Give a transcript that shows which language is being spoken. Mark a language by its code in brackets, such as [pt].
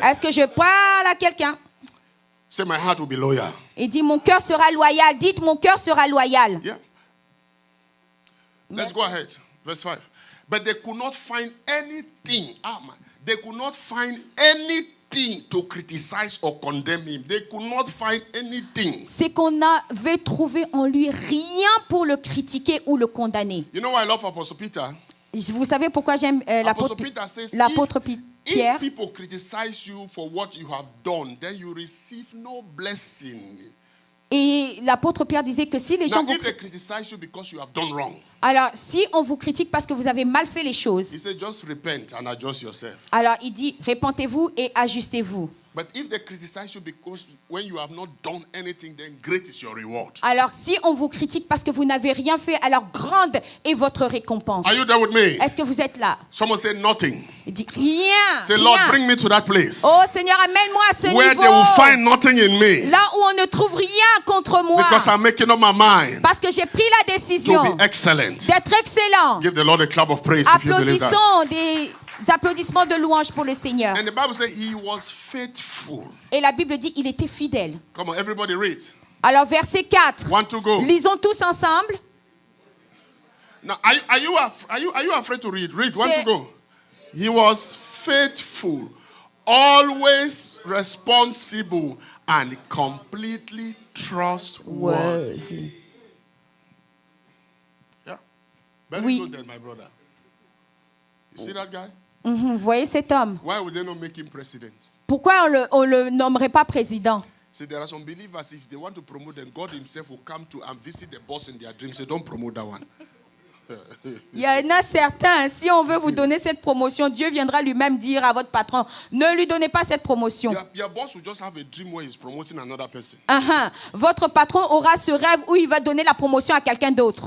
[fr] Est-ce que je parle à quelqu'un? [en] Say, my heart will be loyal. [fr] Il dit, mon cœur sera loyal. Dites, mon cœur sera loyal. [en] Yeah. Let's go ahead. Verse 5. But they could not find anything. They could not find anything anything to criticize or condemn him. They could not find anything. [fr] C'est qu'on n'avait trouvé en lui rien pour le critiquer ou le condamner. [en] You know why I love Apostle Peter? [fr] Vous savez pourquoi j'aime [en] Apostle Peter says, [fr] l'apôtre Pierre? [en] if people criticize you for what you have done, then you receive no blessing. [fr] Et l'apôtre Pierre disait que si les gens [en] Now, [fr] vous... [en] if they criticize you because you have done wrong, [fr] Alors, si on vous critique parce que vous avez mal fait les choses, [en] he said, just repent and adjust yourself. [fr] alors il dit, répentez-vous et ajustez-vous. [en] But if they criticize you because when you have not done anything, then great is your reward. [fr] Alors, si on vous critique parce que vous n'avez rien fait, alors grande est votre récompense. [en] Are you there with me? [fr] Est-ce que vous êtes là? [en] Someone say nothing. [fr] Il dit, rien. [en] Say, Lord, [fr] rien. [en] bring me to that place [fr] Oh Seigneur, amène-moi à ce [en] where [fr] niveau. [en] they will find nothing in me [fr] Là où on ne trouve rien contre moi. [en] because I'm making up my mind [fr] Parce que j'ai pris la décision [en] to be excellent. [fr] d'être excellent. [en] Give the Lord a clap of praise if you believe that. [fr] Applaudissons des applaudissements de louange pour le Seigneur. [en] And the Bible says he was faithful. [fr] Et la Bible dit, il était fidèle. [en] Come on, everybody read. [fr] Alors verset 4. [en] One to go. [fr] Lisons tous ensemble. [en] Now, are you afraid to read? Read. One to [fr] C'est- [en] go. He was faithful, always responsible, and completely trustworthy. Yeah. Very [fr] Oui. [en] good then, my brother. You see that guy? [fr] Vous voyez cet homme. [en] Why would they not make him president? [fr] Pourquoi on le nommerait pas président? [en] See, there are some believers, if they want to promote them, God himself will come to and visit the boss in their dreams. Say, don't promote that one. [fr] Il y en a certains, si on veut vous donner cette promotion, Dieu viendra lui-même dire à votre patron, ne lui donnez pas cette promotion. [en] Your boss will just have a dream where he's promoting another person. [fr] Votre patron aura ce rêve où il va donner la promotion à quelqu'un d'autre.